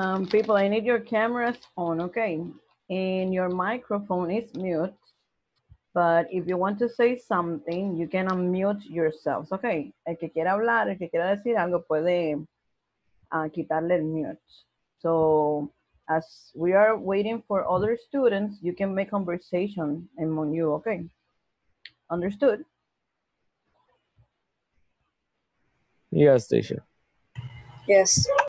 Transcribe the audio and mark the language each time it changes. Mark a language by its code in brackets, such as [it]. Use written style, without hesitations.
[en] People, I need your cameras on, okay? And your microphone is mute. But if you want to say something, you can unmute yourselves, okay? [es] El que quiera hablar, el que quiera decir algo, puede quitarle el mute. [en] So as we are waiting for other students, you can make conversation among you, okay? Understood? Yes, teacher. Yes.